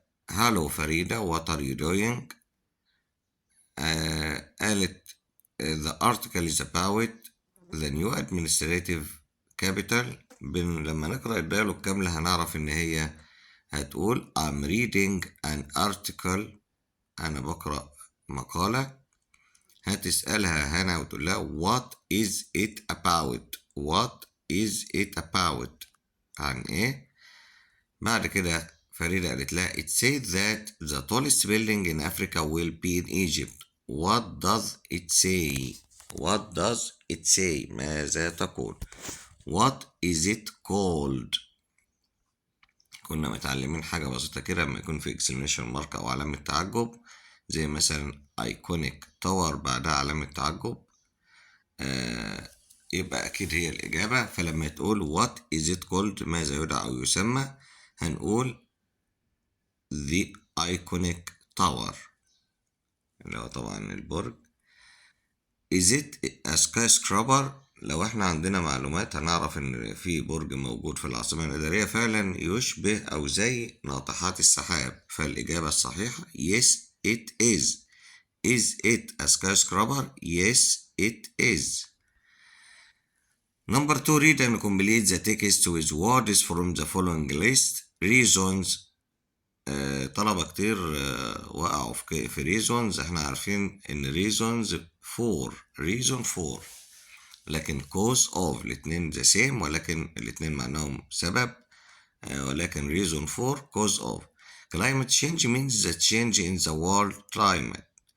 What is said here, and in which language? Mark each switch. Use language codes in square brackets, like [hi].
[en] Hello Farida, what are you doing؟ قالت the article is about the new administrative capital. [ar] لما نقرأ الديالوج كاملة هنعرف إن هي هتقول [en] I'm reading an article. [ar] أنا بقرأ مقالة. هتسألها هنا وتقول لها [en] what is it about؟ what is it about؟ [ar] عن إيه؟ بعد كده فريدة قالت لها [en] it says that the tallest building in Africa will be in Egypt. What does it say؟ [ar] what does it say؟ ماذا تقول؟ [en] what is it called؟ [ar] كنا متعلمين حاجة بسيطة كده لما يكون في exclamation mark أو علامة تعجب، زي مثلا iconic tower بعدها علامة تعجب، يبقى أكيد هي الإجابة. فلما تقول [en] what is it called [ar] ماذا يدعى أو يسمى، هنقول [en] the iconic tower [ar] اللي هو طبعا البرج. [en] is it a skyscraper؟ [ar] لو احنا عندنا معلومات هنعرف ان في برج موجود في العاصمة الإدارية فعلا يشبه أو زي ناطحات السحاب، فالإجابة الصحيحة [en] yes it is. is it a skyscraper؟ yes it is. Number 2. Read and complete the text with words from the following list. Reasons. [ar] طلبة كتير وقعوا في reasons. [en] احنا عارفين ان reasons reason for، لكن cause of الاتنين the same، [ar] ولكن الاتنين معناهم سبب، [en] ولكن reason for cause of. Climate change means the change in the world climate.